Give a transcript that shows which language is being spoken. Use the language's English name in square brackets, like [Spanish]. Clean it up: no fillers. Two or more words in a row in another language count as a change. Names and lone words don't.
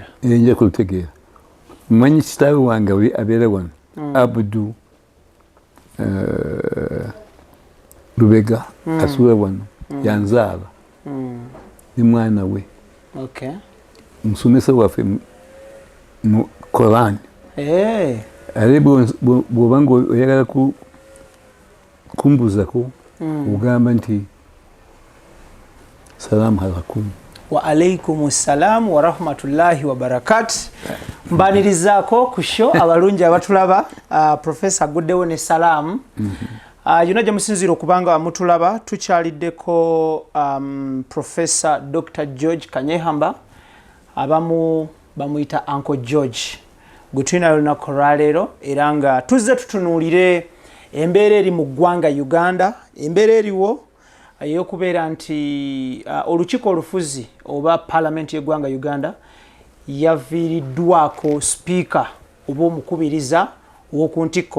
[Ganda] nja kulutegeera mmanyi kitaawe wange abeera wano Abudu Lubega asuula wano yanzaala ne mwana we musomesa waffe mu Quran ale bw'oba nga oyagala kumbuzako ogamba nti [Arabic] السلام عليكم وعليكم السلام ورحمة الله وبركات. [Ganda] Mbanirizaako ku show abalungi abatulaba Professor aguddewo ne salaamu yonna gye musinziira okubanga mutulaba tukyaliddeko Professor Dr. George Kanyeihamba abamu bamuyita Uncle George gwe tulina lunaku lwaleero era nga tuzze tutunuulire embeera eri mu ggwanga Uganda embeera eriwo ey'okubeera nti olukiiko olufuzi oba Parliament y'eggwanga Uganda yaviiriddwako speaker oba omukubiriza ow'oku ntikko.